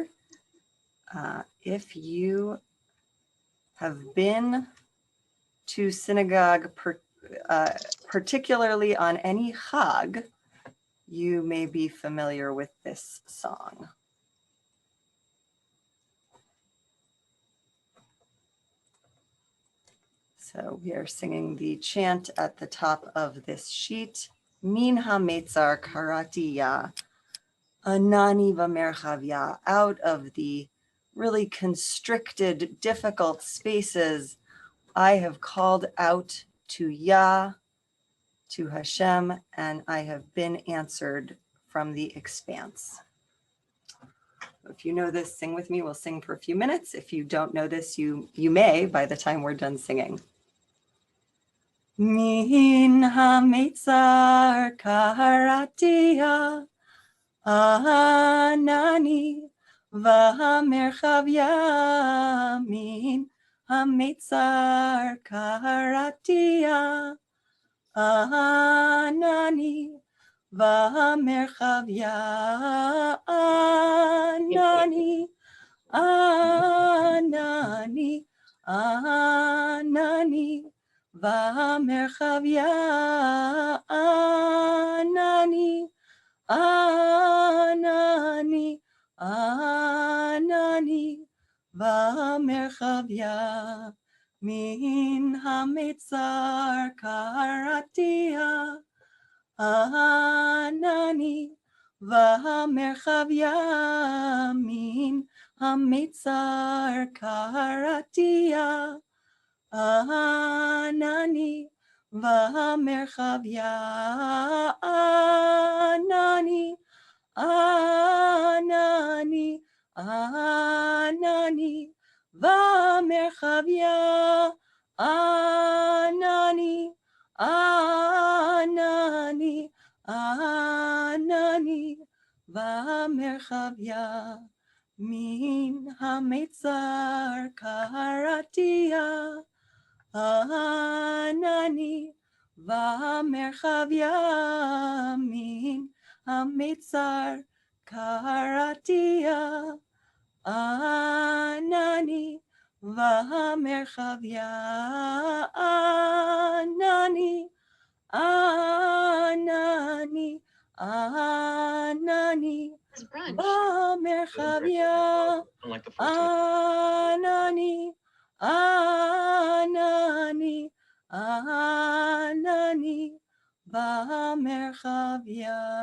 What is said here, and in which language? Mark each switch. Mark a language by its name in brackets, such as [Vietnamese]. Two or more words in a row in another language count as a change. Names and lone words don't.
[English] If you have been to synagogue, particularly on any Chag, you may be familiar with this song. So we are singing the chant at the top of this sheet. [Hebrew] מן המצר קראתי יה, ענני במרחב, [English] out of the really constricted, difficult spaces, I have called out to Yah, to Hashem, and I have been answered from the expanse. If you know this, sing with me. We'll sing for a few minutes. If you don't know this, you may by the time we're done singing. [Hebrew] מן המצר קראתי יה, ענני במרחב יה, מן המצר קראתי יה, ענני במרחב יה, ענני, ענני, ענני. במרחב יה, ענני, ענני, ענני, במרחב יה, מן המצר קראתי יה, ענני, במרחב יה, מן המצר קראתי יה, ענני במרחב יה, ענני, ענני, ענני במרחב יה, ענני, ענני, ענני במרחב יה, מן המצר קראתי יה, ענני במרחב יה, מן המצר קראתי יה, ענני במרחב יה, ענני, ענני, ענני במרחב יה, ענני, ענני, ענני במרחב יה.